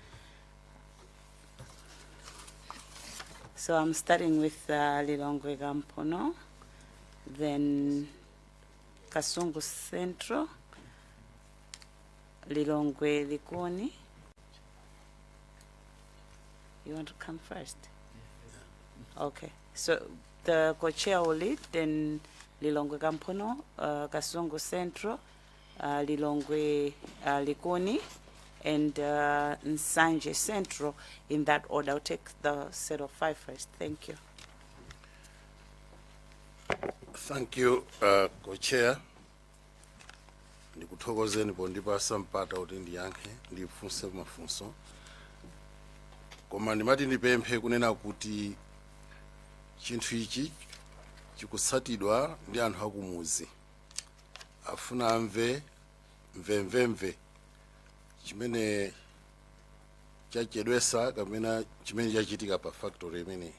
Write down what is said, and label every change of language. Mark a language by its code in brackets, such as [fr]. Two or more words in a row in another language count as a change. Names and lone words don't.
[en] So I'm starting with Lilongwe Gampono, then Kasungu Central, Lilongwe Likoni. You want to come first? Okay. So the co-chair will lead, then Lilongwe Gampono, Kasungu Central, Lilongwe Likoni, and Nsanje Central, in that order. I'll take the set of 5 first. Thank you. Thank you, Co-Chair. [ny] Ndikuthokozeni pondipa sampata kuti ndiyankhe ndifunse mafunso. Koma ndimati ndipemphe kunena kuti chinthu ichi chikutsatidwa ndi anthu akumuzi. Afuna amve mvemvemve chimene chachedwesa kapena chimene chachitika pa factory imene.